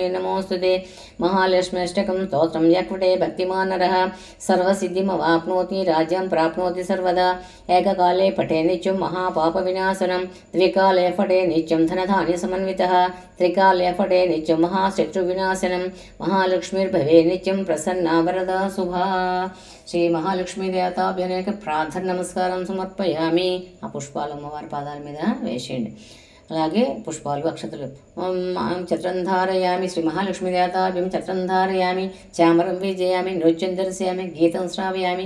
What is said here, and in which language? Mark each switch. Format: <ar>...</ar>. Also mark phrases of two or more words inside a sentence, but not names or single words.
<sa>नमोस्तुते महालक्ष्म्यष्टकं स्तोत्रं यक्वटे भक्तिमान् नरः सर्वसिद्धिमवाप्नोति राज्यं प्राप्नोति सर्वदा एककाले पठे नित्यं महापापविनाशनं द्विकाले पठे नित्यं धनधान्यसमन्वितः त्रिकाले पठे नित्यं महाशत्रुविनाशनं महालक्ष्मीर्भवे नित्यं प्रसन्ना वरदा शुभा శ్రీ మహాలక్ష్మీ దేవతాభ్యనేక ప్రార్థన నమస్కారం సమర్పయామి.</sa> <te>ఆ పుష్పాలు అమ్మవారి పాదాల మీద వేసేయండి. అలాగే పుష్పాలు అక్షతలు</te> <sa>చత్రం ధారయామి. శ్రీ మహాలక్ష్మీ దేవతాభ్యం చత్రం ధారయామి. చామరం విజయామి. నృత్యం దర్శయామి. గీతం శ్రావయామి.</sa>